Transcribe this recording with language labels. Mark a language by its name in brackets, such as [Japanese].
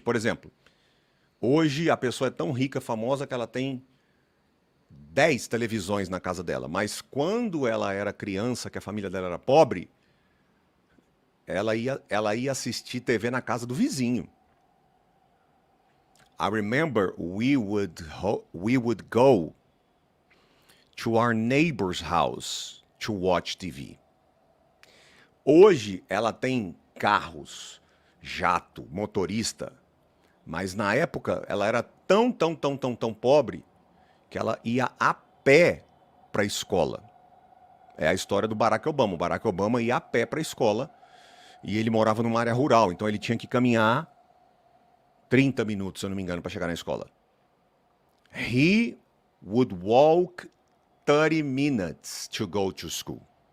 [Portuguese] Por exemplo, hoje a pessoa é tão rica, famosa, que ela tem 10 televisões na casa dela. Mas quando ela era criança, que a família dela era pobre, ela ia assistir TV na casa do vizinho. [English] I remember we would go to our neighbor's house to watch TV. [Portuguese] Hoje ela tem carros, jato, motorista, mas na época ela era tão pobre que ela ia a pé para a escola. É a história do Barack Obama. O Barack Obama ia a pé para a escola e ele morava numa área rural, então ele tinha que caminhar 30 minutos, se eu não me engano, para chegar na escola. [English] He would walk 30 minutes to go to school.